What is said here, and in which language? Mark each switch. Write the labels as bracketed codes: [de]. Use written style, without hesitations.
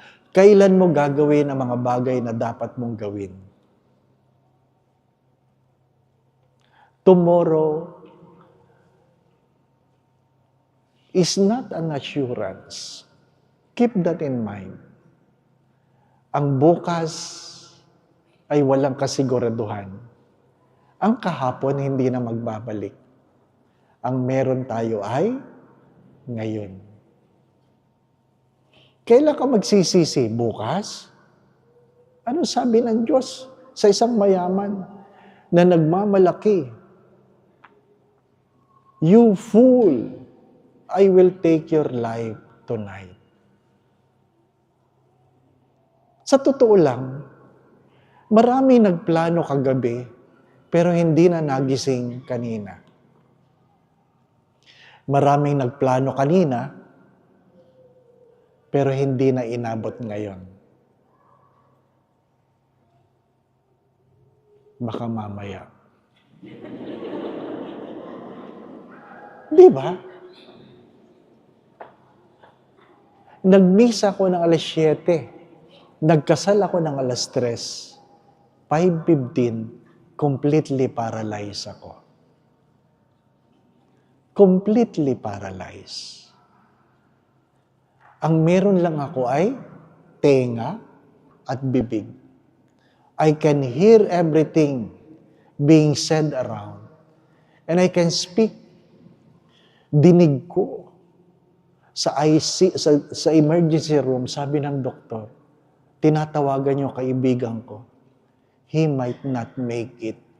[tl] Kailan mo gagawin ang mga bagay na dapat mong gawin? [en] Tomorrow is not an assurance. Keep that in mind. [tl] Ang bukas ay walang kasiguraduhan. Ang kahapon hindi na magbabalik. Ang meron tayo ay ngayon. Kailan ka magsisisi? Bukas? Ano sabi ng Diyos sa isang mayaman na nagmamalaki? [en] You fool, I will take your life tonight. [tl] Sa totoo lang, marami nagplano kagabi, pero hindi na nagising kanina. Maraming nagplano kanina, pero hindi na inabot ngayon. Baka mamaya. Di ba? Nagmisa ako ng alas 7. Nagkasal ako ng alas 3. [en] 5:15, completely paralyzed [tl] ako. [en] Completely paralyzed. [tl] Ang meron lang ako ay tenga at bibig. [en] I can hear everything being said around. And I can speak. [tl] Dinig ko. Sa emergency room, sabi ng doktor, tinatawagan yung kaibigan ko, [en] he might not make it.